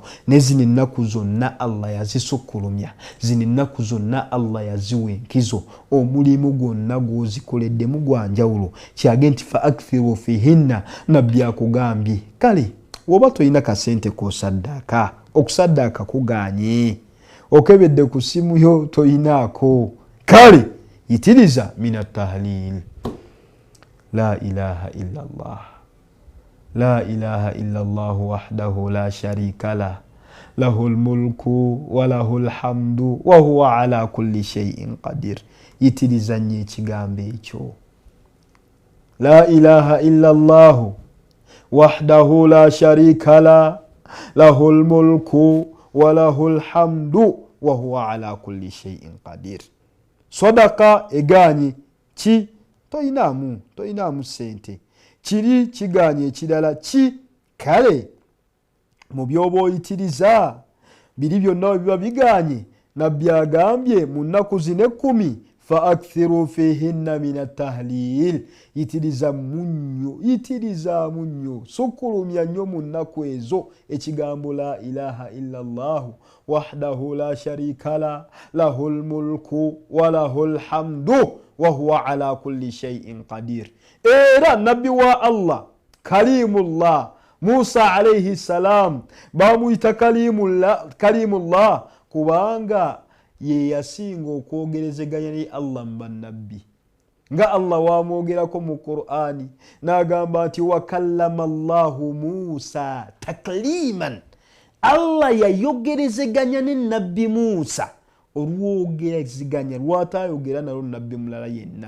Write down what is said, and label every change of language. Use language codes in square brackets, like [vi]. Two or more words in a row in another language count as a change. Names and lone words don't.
[lg] Ne zino ennaku zonna Allah yazisukkulumya, zino ennaku zonna Allah yaziwa enkizo, omulimu gwonna gw'ozikoleddemu gwa njawulo. Kyage nti [ar] فأكثروا فيهن, [lg] Nabbi akugambye kale woba tolina kasente k'osaddaaka, okusaddaaka kuganye, okebedde ku simu yo toyinaako, kale yitiriza [ar] من التهليل لا إله إلا الله لا إله إلا الله وحده لا شريك له له الملك وله الحمد وهو على كل شيء قدير. [lg] Yitiriza nnyo ekigambo ekyo, [ar] لا إله إلا الله وحده لا شريك له له الملك وله الحمد وهو على كل شيء قدير. [lg] Sadaka eganye ki toyinamu sente, kiri kiganye ekirala ki, kale mu byoba oyitiriza biri byonna biba biganye. Nabbi agambye mu nnaku zino 10 [ar] فأكثروا فيهن من التهليل, [lg] yitiriza munyo, sukkulumya nnyo mu nnaku ezo ekigambo [ar] لا إله إلا الله وحده لا شريك له له الملك وله الحمد وهو على كل شيء قدير. [lg] Era Nabbi wa Allah Kalimullah Musa [ar] عليه السلام [lg] bamuyita Kalimullah kubanga ye yasinga okwogerezeganya ne Allah mbannabbi, nga Allah wamwogerako mu Qur'ani n'agamba nti [ar] وكلم الله موسى تكليما, [lg] Allah yayogerezeganya ne Nabbi Musa olwogerezeganya lwatayogera nalo Nabbi mulala yenna.